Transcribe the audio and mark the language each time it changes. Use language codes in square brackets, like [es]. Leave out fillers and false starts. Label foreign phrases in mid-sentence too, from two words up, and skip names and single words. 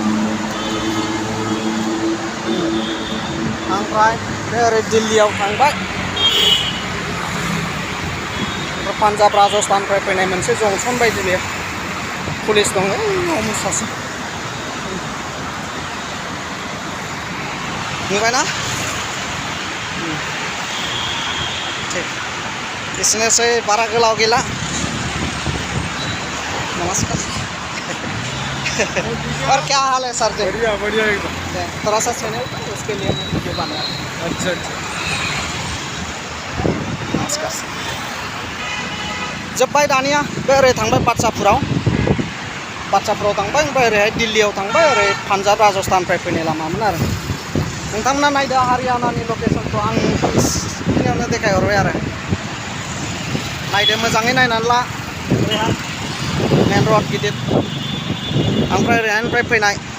[brx] ओमफ्राय बे ओरै दिल्लीयाव थांबाय पान्जाब राजस्थाननिफ्राय फैनाय मोनसे जंसन बायदि बेयो पुलिस दङ ओइ सासे नुबायना एसेनोसै बारा गोलाव गैला [hi] नमस्कार और क्या हाल है सर जी बढ़िया बढ़िया एकदम थोड़ा सा चैनल था उसके लिए मैं वीडियो बनाया अच्छा अच्छा [brx] नमस्कार जोब्बाय दानिया बे ओरै थांबाय बादसाफोराव थांबाय ओमफ्राय ओरैहाय दिल्लीयाव थांबाय ओरै पान्जाब राजस्थाननिफ्राय फैनाय लामामोन आरो नोंथांमोना नायदो हारियानानि लकेसनखौ आं बेखिनियावनो देखायहरबाय आरो नायदो मोजाङै नायनानै ला ओरैहाय मेन रड गिदिर ओमफ्राय ओरैहायनिफ्राय फैनाय